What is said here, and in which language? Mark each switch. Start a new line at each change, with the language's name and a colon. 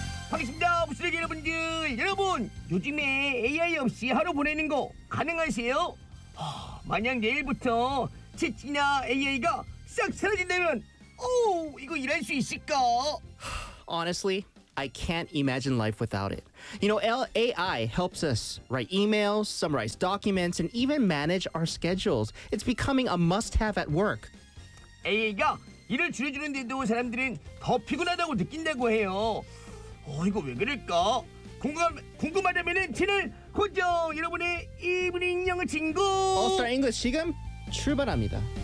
Korean: 반갑습니다, 부산의 여러분들. 여러분, 요즘에 AI 없이 하루 보내는 거 가능하세요? 만약 내일부터 채찍이나 AI가 싹 사라진다면, 오, 이거 일할 수 있을까?
English: Honestly, I can't imagine life without it. You know, AI helps us write emails, summarize documents, and even manage our schedules. It's becoming a must-have at work.
Korean: AI가 일을 줄여주는데도 사람들은 더 피곤하다고 느낀다고 해요. 이거 왜 그럴까? 궁금하다면 채널 고정! 여러분의 이브닝 영어 친구! All Star English 지금 출발합니다.